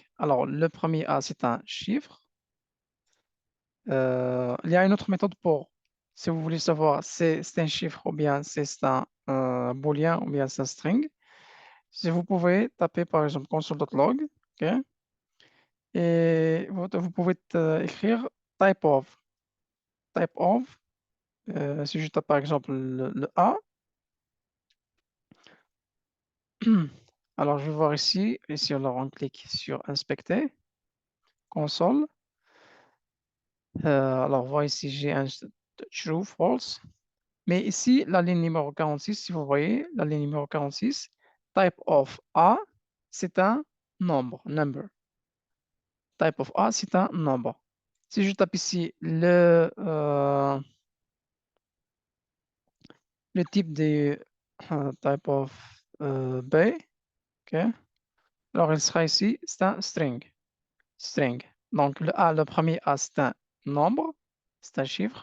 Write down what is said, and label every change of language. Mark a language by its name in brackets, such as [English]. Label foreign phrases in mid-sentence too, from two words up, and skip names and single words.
[French] Alors, le premier A, c'est un chiffre. Il y a une autre méthode pour, si vous voulez savoir, c'est un chiffre ou bien c'est un booléen ou bien c'est un string. Si vous pouvez taper par exemple console.log, ok, et vous pouvez écrire [English] type of. Type of, [French] si je tape par exemple le A, alors je vais voir ici, alors on clique sur inspecter, console. Alors, voir ici, j'ai un [English] true, false. [French] Mais ici, la ligne numéro 46, si vous voyez, la ligne numéro 46, [English] type of A, [French] c'est un nombre, number. [English] Type of A, [French] c'est un nombre. Si je tape ici le type de [English] type of B, [French] ok, Alors, il sera ici, c'est un string. String. Donc, le premier A, c'est un nombre, c'est un chiffre.